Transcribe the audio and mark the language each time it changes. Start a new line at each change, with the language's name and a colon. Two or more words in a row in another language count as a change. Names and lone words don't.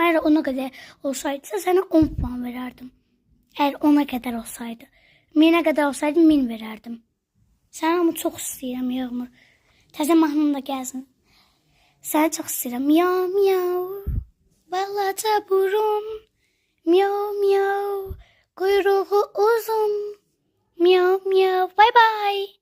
Azerbaijani: Əgər ona qədər olsaydısa, sənə 10 puan verərdim. Əgər ona qədər olsaydı, 1000'ə qədər olsaydı 1000 verərdim. Səni amma çox istəyirəm Yağmur. Təzə mahnın da gəlsin. Səni çox istəyirəm. Miau miau. Balaca burun. Miau miau. Quyruğu uzun. Miau miau.
English: Bye bye.